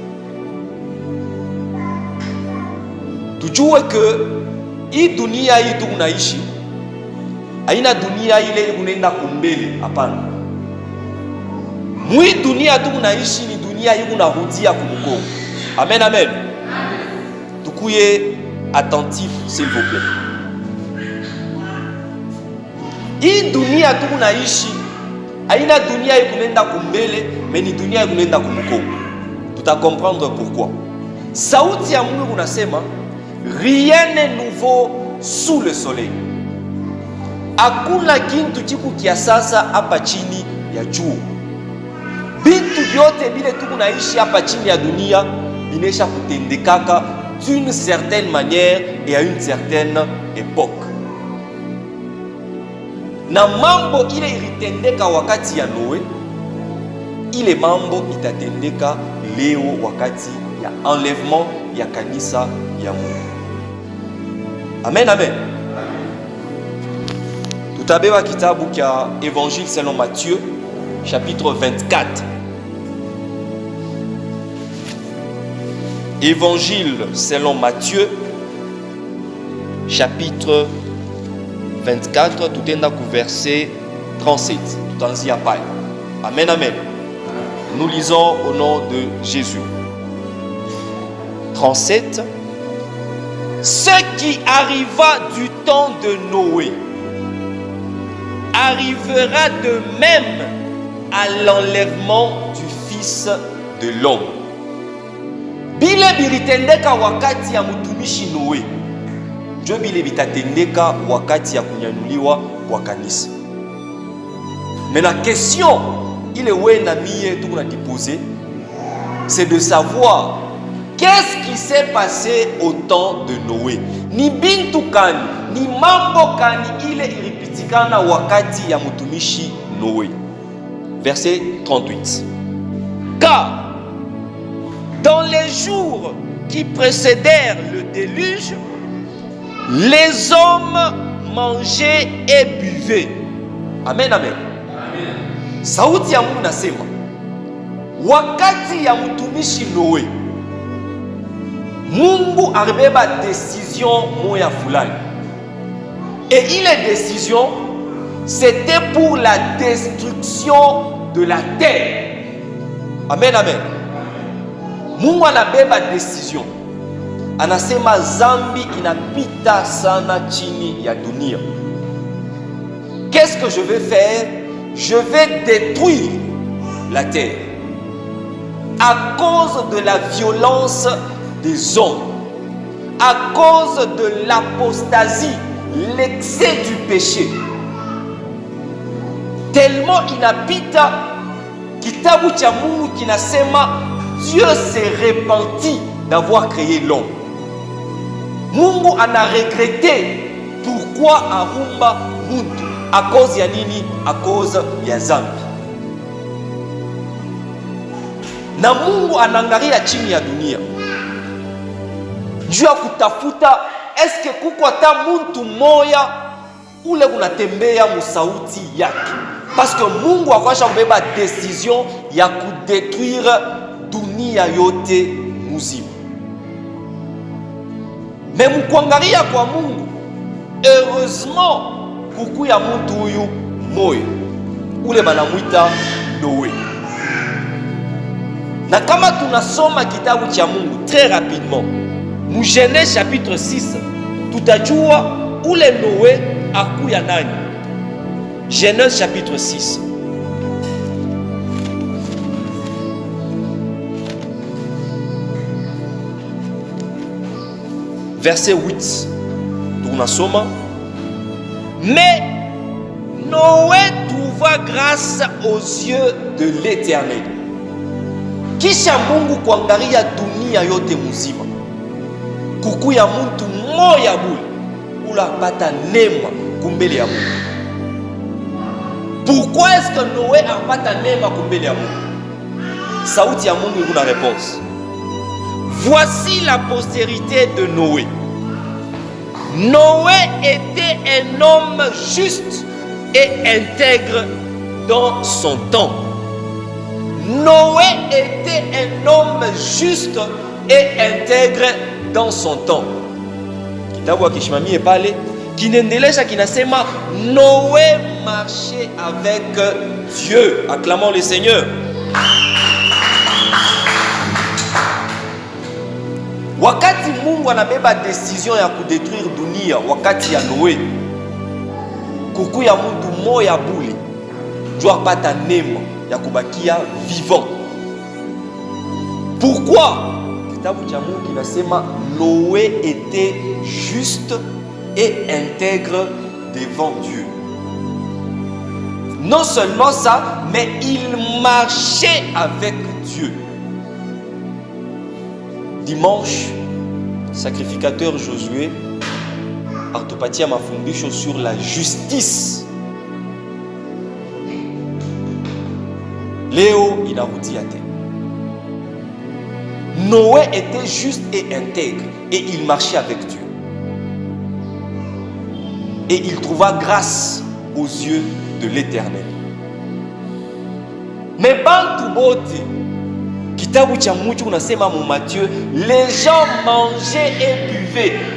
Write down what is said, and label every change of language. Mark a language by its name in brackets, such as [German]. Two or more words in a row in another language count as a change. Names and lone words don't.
[Swahili] Tujue ke hii dunia hii tunaishi haina dunia ile unaenda kumbele, hapana. Mwi dunia tunaishi ni dunia hii unarudia kumkongo. Amen, amen. [French] Tukuye attentif s'il vous plaît. [Swahili] Hii dunia tunaishi haina dunia hii kunaenda kumbele, mais ni dunia hii kunaenda kumkongo. Tuta [French] comprendre pourquoi. [Swahili] Sauti ya Mungu unasema [French] rien n'est nouveau sous le soleil. [Swahili] Hakuna kintu chiku kia sasa hapa chini ya jua. Bintu vyote bile tukunaishi hapa chini ya dunia binesha kutendekaka [French] d'une certaine manière et à une certaine époque. [Swahili] Na mambo ile ilitendeka wakati ya Noé, ile mambo itatendeka leo wakati ya enlèvement ya kanisa ya Mungu. Amen, amen. Tutabeba kitabu kia [French] Évangile selon Matthieu, chapitre 24. Évangile selon Matthieu, chapitre 24, tout est dans le verset 37. Tout en zia paille. Amen, amen. Nous lisons au nom de Jésus. 37. Ce qui arriva du temps de Noé arrivera de même à l'enlèvement du Fils de l'homme. [Swahili] Bile bilitendeka wakati ya mtumishi Noé. Jo bile bitatendeka wakati ya kunyanuliwa kwa kanisa. [French] Mais la question, il est où [Swahili] na mie [French] tout na déposé, c'est de savoir qu'est-ce qui s'est passé au temps de Noé. [Swahili] Ni bintu kani, ni mambo kani ile ilipitikana wakati ya mtumishi Noé. [French] Verset 38. Car dans les jours qui précédèrent le déluge, les hommes mangeaient et buvaient. Amen, amen. [Swahili] Sauti ya Mungu nasema, wakati ya mtumishi Noé, Mungu alibeba décision moya fulani. [French] Et ile décision, c'était pour la destruction de la terre. Amen, amen. [Swahili] Mungu anabeba décision. Anasema zambi inapita sana chini ya dunia. [French] Qu'est-ce que je vais faire? Je vais détruire la terre à cause de la violence des hommes, à cause de l'apostasie, l'excès du péché. Tellement [Swahili] inapita kitabu cha Mungu kinasema [French] Dieu s'est repenti d'avoir créé l'homme. [Swahili] Mungu ana regretté pourquoi arumba muntu. [French] À cause [Swahili] ya nini? [French] À cause [Swahili] ya zambi. Na Mungu anangalia chini ya dunia juu ya kutafuta eske kuko hata muntu moya ule unatembea musauti yake, [French] parce que [Swahili] Mungu akasha mbeba décision ya kudétruire dunia yote muzima. Mais mkuangalia kwa Mungu, heureusement kuku ya muntu huyu moyo ule banamwita Noé. Na kama tunasoma kitabu cha Mungu [French] très rapidement, [Swahili] mu Genèse chapitre 6, tutajua ule Noé akuya nani. [French] Genèse chapitre 6. Verset 8. [Swahili] Tunasoma. [French] Mais Noé trouva grâce aux yeux de l'Éternel. [Swahili] Kisha Mungu kuangalia dunia yote muzima, kuku ya muntu moya bule ula apata nema kumbele ya Mungu. [French] Pourquoi est-ce que [Swahili] Noé apata nema kumbele ya Mungu? Sauti ya Mungu iko na réponse. [French] Voici la postérité de Noé. Noé était un homme juste et intègre dans son temps. Noé était un homme juste et intègre dans son temps. [Swahili] Kitabu akishimamie pale kinaendelea kinasema Noé [French] marchait avec Dieu. Acclamons le Seigneur. [Swahili] Wakati Mungu anabeba décision ya kudétruire dunia wakati ya Noé, kuku ya muntu moya bule jua pata nema ya kubakia vivant. [French] Pourquoi? [Swahili] Kitabu cha Mungu kinasema [French] Noé était juste et intègre devant Dieu. Non seulement ça, mais il marchait avec Dieu. [Swahili] Dimanche, sacrificateur Josué atupatia mafundisho [French] sur la justice. [Swahili] Leo inarudia tena. [French] Noé était juste et intègre et il marchait avec Dieu. Et il trouva grâce aux yeux de l'Éternel. [Swahili] Mais bantu bote, kitabu cha Mutu unasema mu Matthieu, [French] les gens mangeaient et buvaient.